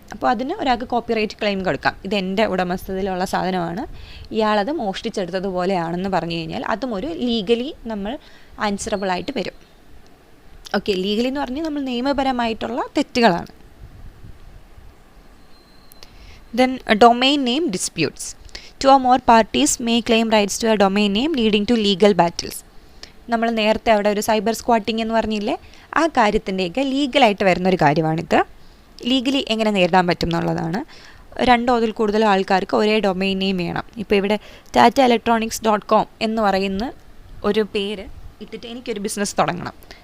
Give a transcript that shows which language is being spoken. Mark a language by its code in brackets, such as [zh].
[ml] അപ്പോൾ അതിന് ഒരാൾക്ക് കോപ്പിറൈറ്റ് ക്ലെയിം കൊടുക്കാം. ഇതെൻ്റെ ഉടമസ്ഥതയിലുള്ള സാധനമാണ്, ഇയാളത് മോഷ്ടിച്ചെടുത്തതുപോലെയാണെന്ന് പറഞ്ഞു കഴിഞ്ഞാൽ അതും ഒരു ലീഗലി നമ്മൾ ആൻസറബിളായിട്ട് വരും. ഓക്കെ, ലീഗലി എന്ന് പറഞ്ഞാൽ നമ്മൾ നിയമപരമായിട്ടുള്ള തെറ്റുകളാണ്. [en] Then domain name disputes. 2 or more parties may claim rights to a domain name leading to legal battles. [ml] നമ്മൾ നേരത്തെ അവിടെ ഒരു സൈബർ സ്ക്വാട്ടിംഗ് എന്ന് പറഞ്ഞില്ലേ, ആ കാര്യത്തിൻ്റെയൊക്കെ ലീഗലായിട്ട് വരുന്നൊരു കാര്യമാണിത്. ലീഗലി എങ്ങനെ നേരിടാൻ പറ്റും എന്നുള്ളതാണ്. 2 or കൂടുതൽ ആൾക്കാർക്ക് ഒരേ ഡൊമൈൻ നെയിം വേണം. ഇപ്പോൾ ഇവിടെ tataelectronics.com എന്ന് പറയുന്ന ഒരു പേര് ഇട്ടിട്ട് എനിക്കൊരു ബിസിനസ് തുടങ്ങണം.